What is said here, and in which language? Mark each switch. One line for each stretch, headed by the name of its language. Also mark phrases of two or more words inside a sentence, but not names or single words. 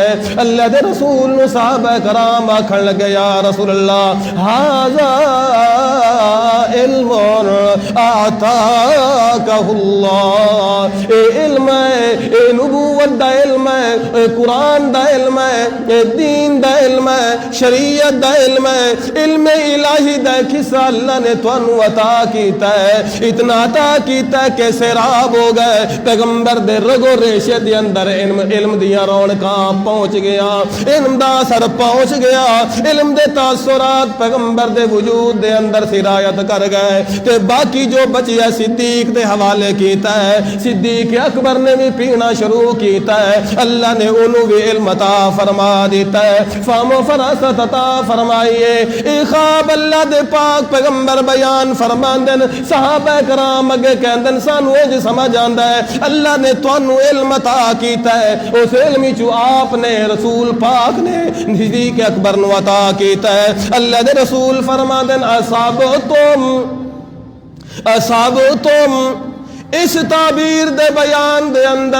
Punjabi: اللہ دے رسول نو صحابہ کرام آکھن لگے
Arabic: یا رسول اللہ ھذا علم اعطاکہ اللہ،
Punjabi: اے علم ہے، اے نبوت دا علم ہے، اے قرآن دا علم ہے، اے دین دا علم ہے، شریعت دا علم ہے، علم الہی دا قصہ اللہ نے تانوں عطا کیتا ہے، اتنا عطا کیتا ہے کہ سیراب ہو گئے پیغمبر دے رگو ریشے دے اندر علم دیاں رونقاں پہنچ گیا، علم دا اثر پہنچ گیا، علم دے تاثرات پیغمبر دے وجود دے اندر سرایت کر گئے، تے باقی جو بچیا صدیق دے حوالے کیتا ہے، صدیق اکبر نے بھی پینا شروع کیتا ہے، اللہ نے انہوں بھی علم عطا فرما دیتا ہے، فہم و فراست عطا فرمائیے۔ اے خواب اللہ دے پاک پیغمبر بیان فرماندن، صحابہ کرام اگے کہندن سانو اج سمجھ آندا ہے اللہ نے تانوں علم عطا کیتا ہے، اس علم چوں آپ نے رسول پاک نے صدیق اکبر نو عطا کیتا ہے۔ اللہ دے رسول فرماندن اصابتم اس تعبیر دے بیان دے اندر